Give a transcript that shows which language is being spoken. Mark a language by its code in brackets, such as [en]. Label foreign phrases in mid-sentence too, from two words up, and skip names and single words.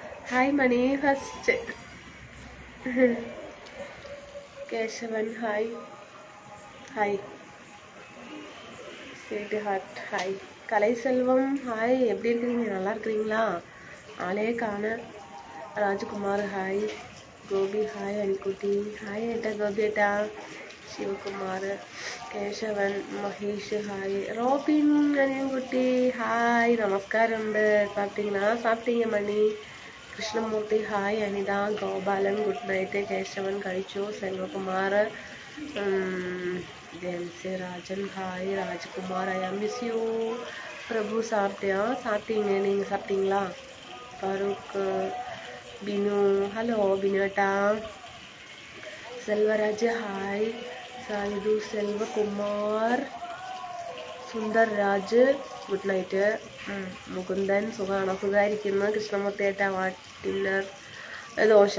[ml] ഹായ് മണി ഫസ്റ്റ്. കേശവൻ ഹായ്. [en] Hi sweetheart hi. [ta] கலை செல்வம் ஹாய். எப்படி இருக்கிறீங்க? நல்லா இருக்கிறீங்களா? ஆளே காண. ராஜ்குமார் ஹாய். கோபி ஹாய். அனிக்குட்டி ஹாய். ஏட்டா கோபி ஏட்டா. [ml] ശിവകുമാർ, കേശവൻ, മഹേഷ് ഹായ്. റോബിൻ അനിയൻകുട്ടി ഹായ്. നമസ്കാരമുണ്ട്. [ta] சாப்பிட்டீங்களா? சாப்பிட்டீங்க [ml] മണി. കൃഷ്ണമൂർത്തി ഹായ്. അനിത, ഗോപാലൻ [en] good night. [ml] കേശവൻ കഴിച്ചു. സെൽവകുമാർ, ജെൻസി രാജൻ ഹായ്. [ta] ராஜ்குமார் [en] I miss you. [ta] பிரபு சாப்பிட்டியா? சாப்பிட்டீங்க. நீங்கள் சாப்பிட்டீங்களா? [ml] ഫാറൂഖ്, ബിനു ഹലോ ബിനുട്ടാ. സെൽവരാജ് ഹായ്. സായിദു, സെൽവകുമാർ, സുന്ദർ രാജ് [en] good night. [ml] മുകുന്ദൻ സുഖമാണോ? സുഖമായിരിക്കുന്നു. കൃഷ്ണമൂർത്തിയേട്ട ഡിന്നർ ദോശ.